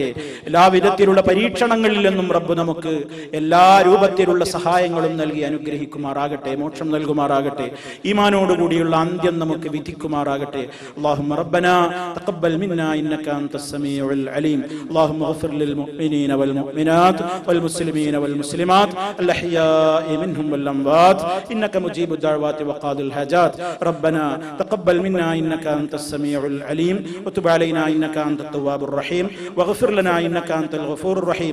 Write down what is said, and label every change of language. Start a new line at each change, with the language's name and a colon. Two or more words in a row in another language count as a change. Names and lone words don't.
Malayalam: എല്ലാ വിധത്തിലുള്ള പരീക്ഷണങ്ങളിൽ നിന്നും റബ്ബ് നമുക്ക് എല്ലാ രൂപത്തിലുള്ള സഹായങ്ങളും നൽകി അനുഗ്രഹിക്കുമാറാകട്ടെ, മോക്ഷം നൽകുമാറാകട്ടെ. ഈമാനോടുകൂടിയുള്ള അന്ത്യം നമുക്ക് വിധിക്കുമാറാകട്ടെ.
Arabic: اللهم ربنا تقبل منا إنك أنت السميع العليم. അല്ലാഹുമ്മ اغفر للمؤمنين والمؤمنات والمسلمين والمسلمات الأحياء منهم والأموات إنك مجيب الدعوات وقاضي الحاجات. ربنا تقبل منا إنك أنت السميع العليم وتب علينا إنك أنت التواب الرحيم واغفر لنا إنك أنت الغفور الرحيم.